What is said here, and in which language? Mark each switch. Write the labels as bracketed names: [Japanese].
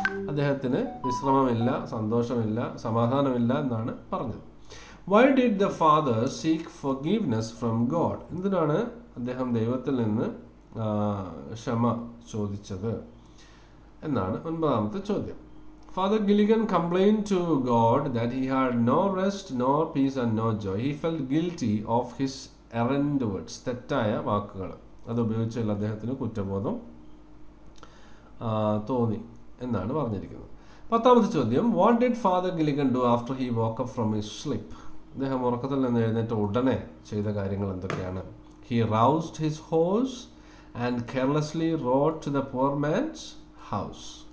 [Malayalam] അദ്ദേഹത്തിന് വിശ്രമമില്ല, സന്തോഷമില്ല, സമാധാനമില്ല എന്നാണ് പറഞ്ഞത്. [English] Why did the father seek forgiveness from God? [Malayalam] എന്തിനാണ് അദ്ദേഹം ദൈവത്തിൽ നിന്ന് ക്ഷമ ചോദിച്ചത് എന്നാണ് 9ാമത്തെ ചോദ്യം. [English] Father Gilligan complained to God that he had no rest, nor peace and no joy. He felt guilty of his errant words. [Malayalam] തെറ്റായ വാക്കുകൾ അത് ഉപയോഗിച്ചുള്ള അദ്ദേഹത്തിന് കുറ്റബോധം തോന്നി എന്നാണ് പറഞ്ഞിരിക്കുന്നത്. 10ാമത്തെ ചോദ്യം. [English] What did father Gilligan do after he woke up from his sleep? [Malayalam] അദ്ദേഹം ഉറക്കത്തിൽ നിന്ന് എഴുന്നേറ്റ ഉടനെ ചെയ്ത കാര്യങ്ങൾ എന്തൊക്കെയാണ്? [English] He roused his horse and carelessly rode to the poor man's house.